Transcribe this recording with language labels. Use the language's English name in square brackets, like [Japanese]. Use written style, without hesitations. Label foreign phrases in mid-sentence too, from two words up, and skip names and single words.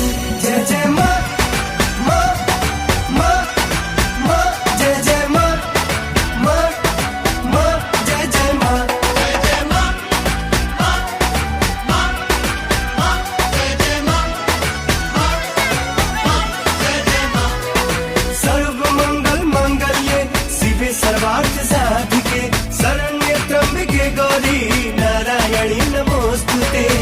[Hindi] जय जय माँ माँ माँ माँ, जय जय माँ माँ माँ, जय जय माँ जय जय माँ माँ माँ माँ, जय जय माँ माँ माँ, जय जय माँ। [Sanskrit] सर्व मंगल मांगल्ये शिवे सर्वार्थ साधिके, शरण्ये त्र्यंबके गौरी नारायणी नमोस्तुते।